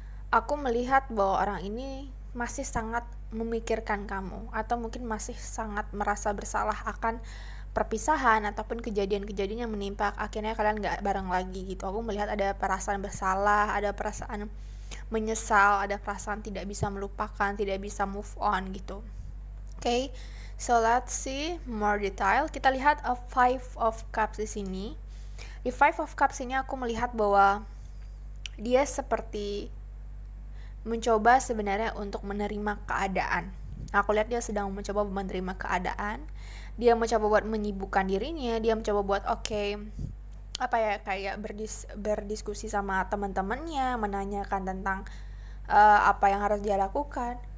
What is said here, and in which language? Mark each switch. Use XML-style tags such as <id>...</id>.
<id>Aku melihat bahwa orang ini masih sangat memikirkan kamu, atau mungkin masih sangat merasa bersalah akan perpisahan ataupun kejadian-kejadian yang menimpa, akhirnya kalian gak bareng lagi gitu. Aku melihat ada perasaan bersalah, ada perasaan menyesal, ada perasaan tidak bisa melupakan, tidak bisa move on gitu.</id> <en>Okay, so let's see more detail.</en> <id>Kita lihat a 5 of Cups di sini. Di 5 of Cups ini aku melihat bahwa dia seperti mencoba sebenarnya untuk menerima keadaan. Aku lihat dia sedang mencoba menerima keadaan. Dia mencoba buat menyibukkan dirinya, dia mencoba buat kayak berdiskusi sama teman-temannya, menanyakan tentang apa yang harus dia lakukan.</id>